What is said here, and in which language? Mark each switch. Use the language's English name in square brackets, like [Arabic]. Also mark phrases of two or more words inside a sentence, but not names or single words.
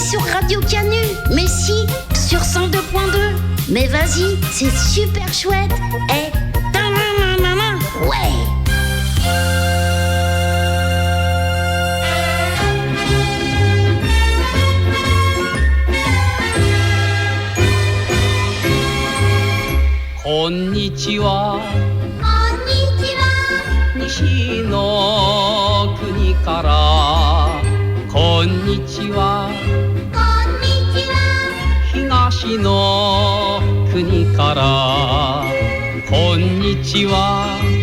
[French] Radio Canu. Mais si, sur 102.2. Mais vas-y, c'est super chouette. Eh, ouais. Konnichiwa. [Japanese] 西の国からこんにちは東の国からこんにちは